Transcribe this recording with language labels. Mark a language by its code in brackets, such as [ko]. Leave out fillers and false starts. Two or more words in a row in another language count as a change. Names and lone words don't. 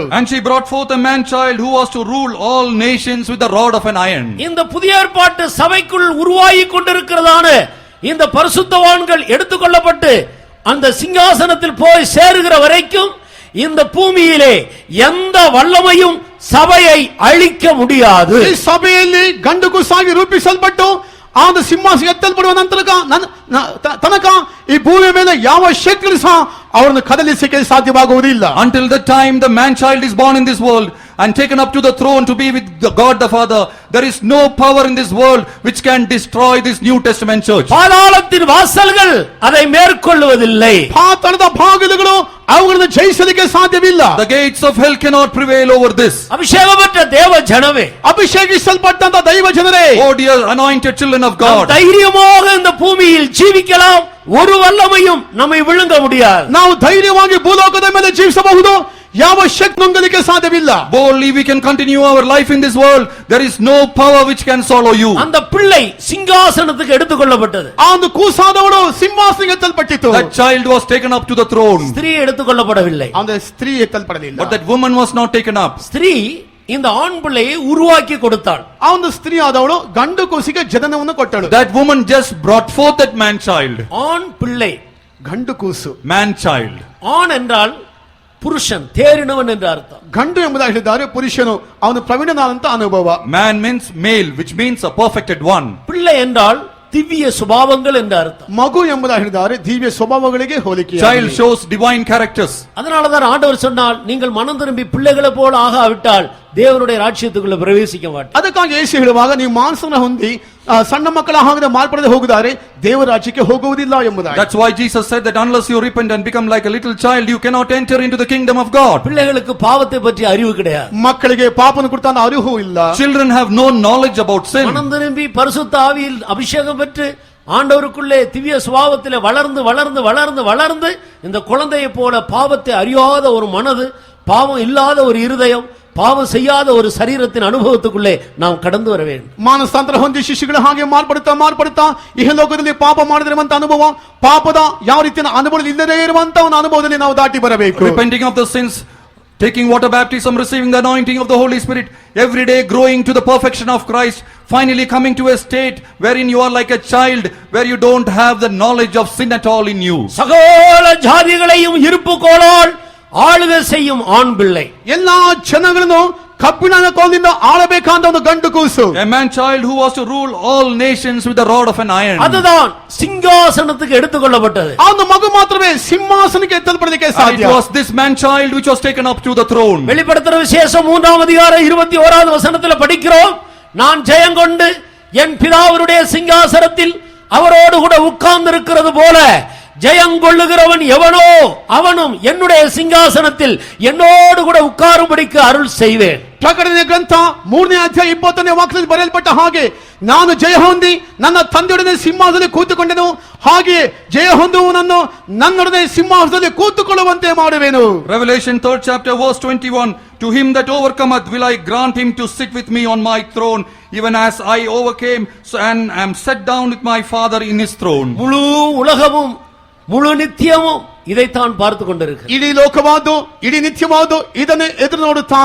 [en] And she brought forth a man child who was to rule all nations with the rod of an iron. [ta] இந்த புதிய ஏற்பாட்டு சபைக்குள் உருவாகி கொண்டிருக்கிறதான இந்த பரிசுத்தவான்கள் எடுத்துக்கொள்ளப்பட்டு அந்த சிங்காசனத்தில் போய் சேருகிற வரைக்கும் இந்த பூமியிலே எந்த வல்லமையும் சபையை அழிக்க முடியாது. [kn] ಈ ಸಭೆಯಲ್ಲಿ ಗಂಡು ಕೂಸಾಗಿ ರೂಪಿಸಲ್ಪಟ್ಟು ಆ ಒಂದು ಸಿಂಹಾಸನ ಎತ್ತಲ್ಪಡುವ ತನಕ ಈ ಭೂಮಿಯ ಮೇಲೆ ಯಾವ ಶಕ್ತಿಗಳು ಸಹ ಅವರನ್ನು ಕದಲಿಸಕ್ಕೆ ಸಾಧ್ಯವಾಗುವುದಿಲ್ಲ. [en] Until the time the man child is born in this world and taken up to the throne to be with God the Father, there is no power in this world which can destroy this New Testament church. [ta] பாதாளத்தின் வாசல்கள் அதை மேற்கொள்வதில்லை. [kn] ಪಾತಾಳದ ಬಾಗಿಲುಗಳು ಅವುಗಳನ್ನು ಜಯಿಸಲಿಕ್ಕೆ ಸಾಧ್ಯವಿಲ್ಲ. [en] The gates of hell cannot prevail over this. [ta] அபிஷேகம் பெற்ற தேவ ஜனமே, [kn] ಅಭಿಷೇಕಿಸಲ್ಪಟ್ಟಂತ ದೈವ ಜನರೇ, [en] Oh dear anointed children of God, [ta] தைரியமாக இந்த பூமியில் ஜீவிக்கலாம். ஒரு வல்லமையும் நம்மை விழுங்க முடியாது. [kn] ನಾವು ಧೈರ್ಯವಾಗಿ ಭೂಲೋಕದ ಮೇಲೆ ಜೀವಿಸಬಹುದು. ಯಾವ ಶಕ್ತಿ ನುಂಗಲಿಕ್ಕೆ ಸಾಧ್ಯವಿಲ್ಲ. [en] boldly we can continue our life in this world. There is no power which can swallow you. [ta] அந்த பிள்ளை சிங்காசனத்துக்கு எடுத்துக்கொள்ளப்பட்டது. [kn] ಆ ಒಂದು ಕೂಸಾದವಳು ಸಿಂಹಾಸನಕ್ಕೆ ಎತ್ತಲ್ಪಟ್ಟಿತು. [en] That child was taken up to the throne. [ta] ஸ்திரீ எடுத்துக்கொள்ளப்படவில்லை. [kn] அந்த ಸ್ತ್ರೀ ಎತ್ತಲ್ಪಡಲಿಲ್ಲ. [en] But that woman was not taken up. [ta] ஸ்திரீ இந்த ஆண் பிள்ளையை உருவாக்கி கொடுத்தாள். [kn] ಆ ಒಂದು ಸ್ತ್ರೀ ಆದವಳು ಗಂಡು ಕೂಸಿಗೆ ಜನನವನ್ನು ಕೊಟ್ಟಳು. [en] That woman just brought forth that man child. [ta] ஆண் பிள்ளை, [kn] ಗಂಡು ಕೂಸು. [en] Man child. [ta] ஆண் என்றால் புருஷன், தேறினவன் என்று அர்த்தம். [kn] ಗಂಡು ಎಂಬುದಾಗಿ ಹೇಳಿದ್ದಾರೆ ಪುರುಷನು, ಅವನು ಪ್ರವೀಣನಾದಂತ ಅನುಭವ. [en] Man means male, which means a perfected one. [ta] பிள்ளை என்றால் திவ்ய சுபாவங்கள் என்று அர்த்தம். [kn] ಮಗು ಎಂಬುದಾಗಿ ಹೇಳಿದ್ದಾರೆ ದಿವ್ಯ ಸ್ವಭಾವಗಳಿಗೆ ಹೋಲಿಕೆ. [en] Child shows divine characters. [ta] அதனாலதான் ஆண்டவர் சொன்னால், நீங்கள் மனம் திரும்பி பிள்ளைகளை போல ஆகாவிட்டால் தேவனுடைய ராஜ்யத்துக்குள்ள பிரவேசிக்க மாட்டீர்கள். [kn] ಅದಕ್ಕಾಗಿ ಯೇಸು ಹೇಳುವಾಗ ನೀವು ಮಾಂಸವನ್ನು ಹೊಂದಿ ಸಣ್ಣ ಮಕ್ಕಳ ಹಾಗೆ ಮಾರ್ಪಡದೆ ಹೋಗುತ್ತಾರೆ ದೇವರ ರಾಜ್ಯಕ್ಕೆ ಹೋಗುವುದಿಲ್ಲ ಎಂಬುದಾಗಿ. [en] That's why Jesus said that unless you repent and become like a little child, you cannot enter into the kingdom of God. [ta] பிள்ளைகளுக்கு பாவத்தை பற்றி அறிவு கிடையாது. [kn] ಮಕ್ಕಳಿಗೆ ಪಾಪನ ಕುರಿತಾದ ಅರಿವು ಇಲ್ಲ. [en] Children have no knowledge about sin. [ta] மனம் திரும்பி பரிசுத்த ஆவியில் அபிஷேகம் பெற்று ஆண்டவருக்குள்ளே திவ்ய சுபாவத்திலே வளர்ந்து வளர்ந்து வளர்ந்து வளர்ந்து இந்த குழந்தையை போல பாவத்தை அறியாத ஒரு மனது, பாவம் இல்லாத ஒரு இருதயம், பாவம் செய்யாத ஒரு சரீரத்தின் அனுபவத்துக்குள்ளே நாம் கடந்து வர வேண்டும். [kn] ಮಾನಸಾಂತರ ಹೊಂದಿ ಶಿಶುಗಳ ಹಾಗೆ ಮಾರ್ಪಡುತ್ತಾ ಇಹಲೋಕದಲ್ಲಿ ಪಾಪ ಮಾಡದಿರುವಂತ ಅನುಭವ, ಪಾಪದ ಯಾವ ರೀತಿಯ ಅನುಭವ ಇಲ್ಲದೇ ಇರುವಂತ ಒಂದು ಅನುಭವದಲ್ಲಿ ನಾವು ದಾಟಿ ಬರಬೇಕು. [en] Repenting of the sins, taking water baptism, receiving the anointing of the Holy Spirit, every day growing to the perfection of Christ, finally coming to a state wherein you are like a child, where you don't have the knowledge of sin at all in you. [ta] சகல ஜாதிகளையும் இருப்பு கோலால் ஆளுகை செய்யும் ஆண் பிள்ளை. [kn] ಎಲ್ಲಾ ಜನಗಳನ್ನು ಕಬ್ಬಿಣದ ಕೋಲಿನಿಂದ ಆಳಬೇಕಾದ ಒಂದು ಗಂಡು ಕೂಸು. [en] A man child who was to rule all nations with the rod of an iron. [ta] அதுதான் சிங்காசனத்துக்கு எடுத்துக்கொள்ளப்பட்டது. [kn] ಆ ಒಂದು ಮಗು ಮಾತ್ರವೇ ಸಿಂಹಾಸನಕ್ಕೆ ಎತ್ತಲ್ಪಡಲಿಕ್ಕೆ [en] And [kn] ಸಾಧ್ಯ. [en] it was this man child which was taken up to the throne. [ta] வெளிப்படுத்துற விசேஷம் 3ஆம் அதிகாரம் 21வது வசனத்துல படிக்கிறோம், நான் ஜெயங்கொண்டு என் பிதாவுடைய சிங்காசனத்தில் அவரோடு கூட உட்கார்ந்து இருக்கிறது போல ஜெயங்கொள்ளுகிறவன் எவனோ அவனும் என்னுடைய சிங்காசனத்தில் என்னோடு கூட உட்காரும்படிக்கு அருள் செய்வேன். [kn] ಪ್ರಕಟಣೆ ಗ್ರಂಥ 3ನೇ ಅಧ್ಯಾಯ 20ನೇ ವಾಕ್ಯದಲ್ಲಿ ಬರೆಯಲ್ಪಟ್ಟ ಹಾಗೆ, ನಾನು ಜಯ ಹೊಂದಿ ನನ್ನ ತಂದೆಯೊಡನೆ ಸಿಂಹಾಸನದಲ್ಲಿ ಕೂತುಕೊಂಡೆನು, ಹಾಗೆ ಜಯ ಹೊಂದುವನನ್ನು ನನ್ನೊಡನೆ ಸಿಂಹಾಸನದಲ್ಲಿ ಕೂತುಕೊಳ್ಳುವಂತೆ ಮಾಡುವೆನು. [en] Revelation 3rd chapter verse 21, to him that overcometh will I grant him to sit with me on my throne, even as I overcame and am set down with my Father in his throne. [ta] முழு உலகமும் முழு நித்தியமும் இதைத்தான் பார்த்து கொண்டிருக்கிறது. [kn] ಇಡೀ ಲೋಕವಾದು, ಇಡೀ ನಿತ್ಯವಾದು ಇದನ್ನು ಎದುರು ನೋಡುತ್ತಾ